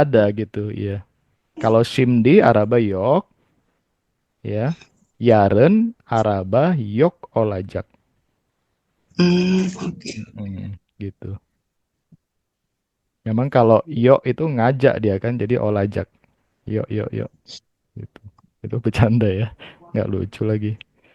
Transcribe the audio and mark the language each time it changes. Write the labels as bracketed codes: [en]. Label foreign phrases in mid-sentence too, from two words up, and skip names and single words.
[id] ada gitu, iya. Kalau [tr] Shimdi, Araba, Yok, [id] ya. [tr] Yaren, Araba, Yok, olajak. [id] Oke. Gitu. Memang kalau Yok itu ngajak dia kan, jadi olajak. [tr] Yok, yok, yok. [id] Gitu. Itu bercanda ya. Nggak lucu lagi.